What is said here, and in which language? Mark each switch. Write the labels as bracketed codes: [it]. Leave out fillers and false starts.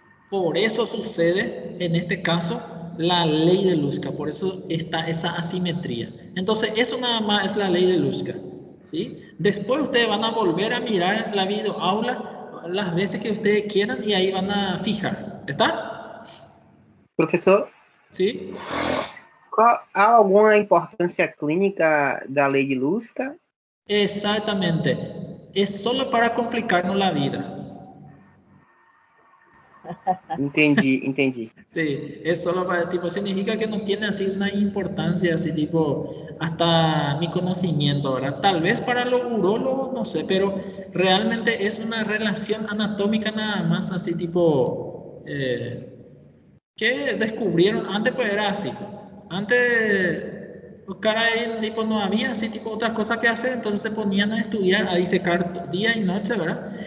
[es] Por eso sucede, en este caso, la ley de Luska. Por eso está esa asimetría. Entonces, eso nada más es la ley de Luska, ¿sí? Después ustedes van a volver a mirar la videoaula las veces que ustedes quieran y ahí van a fijar. ¿Está? [pt] Professor, [es] ¿Sí? [pt] há alguma importância clínica da lei de Luska? [es] Exactamente. Es solo para complicarnos la vida. [pt] Entendi. [es] Sí, es solo para, tipo, significa que no tiene así una importancia, así tipo, hasta mi conocimiento, ¿verdad? Tal vez para los urólogos, no sé, pero realmente es una relación anatómica nada más, así tipo, que descubrieron, antes pues era así, antes, caray, tipo, no había así tipo otras cosas que hacer, entonces se ponían a estudiar, a disecar día y noche, ¿verdad?